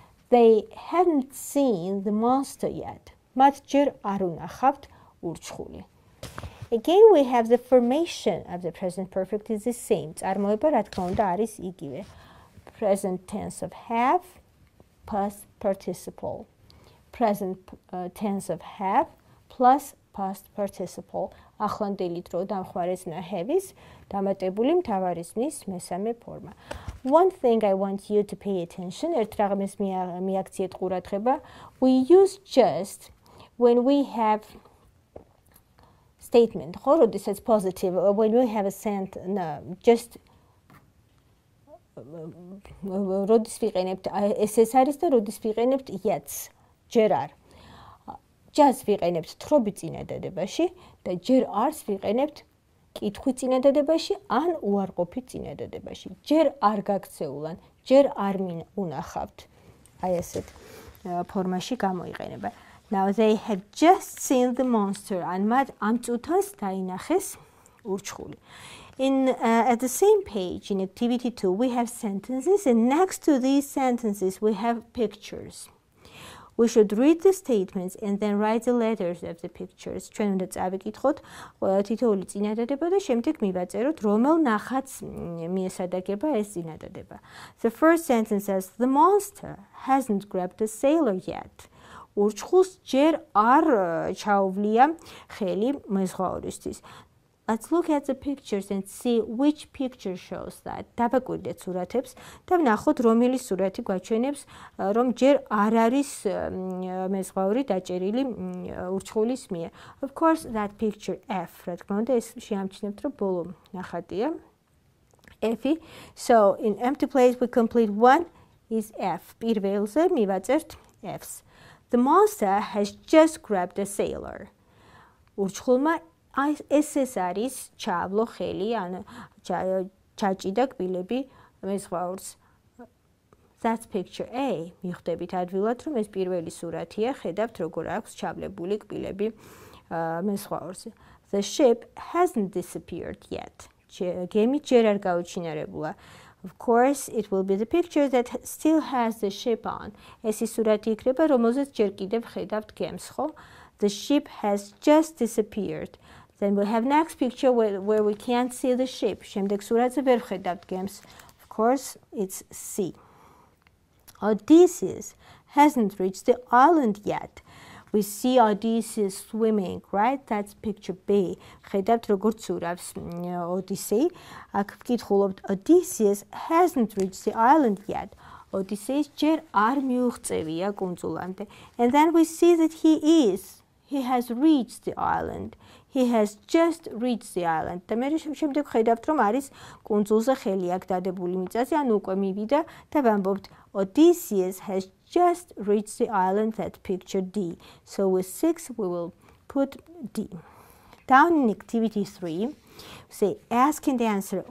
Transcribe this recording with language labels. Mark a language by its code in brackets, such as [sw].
[en] They hadn't seen the monster yet. მათ ჯერ არ უნახავთ ურჩხული. Again, we have the formation of the present perfect is the same. [ka] წარმოება, რა თქმა უნდა, არის იგივე. [en] Present tense of have plus participle. Present tense of have plus past participle. [ka] ახლანდელი დრო დამხმარეზნა have-ის დამატებული მთავარისმის მესამე ფორმა. [en] One thing I want you to pay attention, ერთ რამეს მიაქციეთ ყურადღება, we use just when we have statement, ხო, როდესაც positive, when we have a sentence, no, just როდის ვიყენებთ ეს არის და როდის ვიყენებთ yet, ჯერ არ. [ka] Just ვიყენებთ თხრობი წინადადებაში და ჯერ არს ვიყენებთ კითხვი წინადადებაში ან უარყოფი წინადადებაში. ჯერ არ გაქცეულან, ჯერ არ უნახავთ. აი ესეთ ფორმაში გამოიყენება. [en] Now they have just seen the monster. [ka] ან მათ ამ წუთას დაინახეს ურჩხული. [en] At the same page in activity 2 we have sentences, and next to these sentences we have pictures. We should read the statements and then write the letters of the pictures. [ka] ჩვენ უნდა წავიკითხოთ თითოეული წინადადება და შემდეგ მივაწეროთ, რომელ ნახატს მიესადაგება ეს წინადადება. [en] The first sentence says, the monster hasn't grabbed a sailor yet. [ka] ურჩხულს ჯერ არ ჩაუვლია ხელი მეზღვაურისთვის. [en] Let's look at the pictures and see which picture shows that. [ka] დავაკვირდეთ სურათებს და ვნახოთ, რომელი სურათი გვაჩვენებს, რომ ჯერ არ არის მეზღვაური დაჭერილი ურჩხულის მიერ. Of course, that picture F, რა თქმა უნდა, ეს შეამჩნევთ, რომ ბოლო ნახატია. F-ი. [en] So, in empty place we complete one is F. [ka] პირველზე მივაწერთ F's. [en] The monster has just grabbed a sailor. [ka] ურჩხულმა ეს არის ჩაავლო ხელი, ან ჩაჭიდა კბილები მეზღვაურს. That's picture A. მიხვდებით ადვილად, რომ ეს პირველი სურათია, ხედავთ როგორ აქვს ჩავლებული კბილები მეზღვაურს. [en] The ship hasn't disappeared yet. [ka] გემი ჯერ არ გაუჩინარებულა. [en] Of course, it will be the picture that still has the ship on. [ka] ეს ის სურათი იქნება, რომელზეც ჯერ კიდევ ხედავთ გემს, ხო? [en] The ship has just disappeared. Then we have next picture where we can't see the ship. [ka] შემდეგ სურათზე ვერ ხედავთ გემს. [en] Of course, it's C. Odysseus hasn't reached the island yet. We see Odysseus swimming, right? That's picture B. [ka] ხედავთ როგორ ცურავს ოდისეი. [en] აქ ვკითხულობთ, Odysseus hasn't reached the island yet. Odysseus ჯერ არ მიუღწევია კუნძულამდე. And then we see that he is. he has reached the island. He has just reached the island. [ka] და მე შემდეგ ხედავთ, რომ არის კუნძულზე ხელი აქ დადებული მიწაზე, ანუ უკვე მივიდა და ვამბობთ Odysseus has just reached the island. [en] That's picture D. So with 6 we will put D. Down in activity 3, say ask and answer.